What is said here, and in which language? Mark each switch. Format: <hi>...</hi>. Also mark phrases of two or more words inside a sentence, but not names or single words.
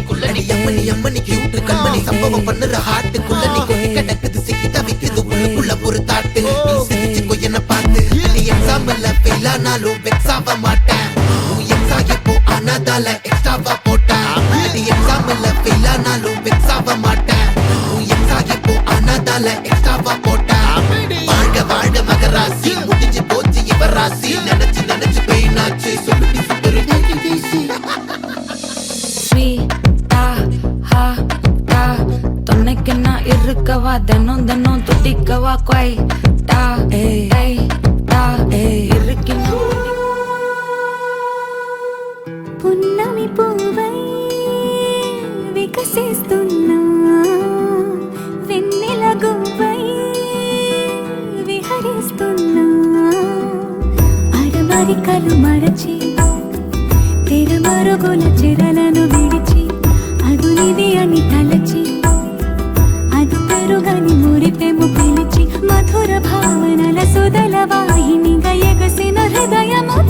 <ta>குள்ள நீ அம்மனி அம்மனி கியூட் கண்மணி சம்பவம் பண்ணுற ஹார்ட்டுக்குள்ள நீ கொட்டி கிடக்குது சிக்கி தவிக்குது உள்ளுக்குள்ள ஒரு தாட்டு நீ சிரிச்சுக்கோ என்ன பார்த்து நீ</ta> <en>exam-la fail</en> <ta>ஆனாலும் வெக்ஸ் ஆக மாட்டேன் உன் எக்ஸாம் இப்போ ஆனாதால எக்ஸ்ட்ராவா போட்டேன் நீ</ta> <en>exam-la fail</en> <ta>ஆனாலும் வெக்ஸ் ஆக மாட்டேன் உன் எக்ஸாம் இப்போ ஆனாதால எக்ஸ்ட்ராவா போட்டேன் வாழ்க வாழ்க மகராசி முடிஞ்சு போச்சு இவ ராசி நினைச்சு நினைச்சு பெயினாச்சு சொல்லுடி சுத்தரு ஸ்வீட்டா ஹா டா துணைக்கு நான் இருக்கவா தினம் தினம் துடிக்கவா கொய் டா ஏய் டா இருக்கணும்</ta> <te>పున్నమి పువ్వై వికసిస్తున్నా వెన్నెల గువ్వై విహరిస్తున్నా అడమరికలు మరచి తెరమరుగుల చెరలను విడిచి అదునిది అని తలచి అదు పెరుగని మురిపెము పిలిచి మధుర భావనల సుదల వాహినిగా ఎగసిన హృదయ</te>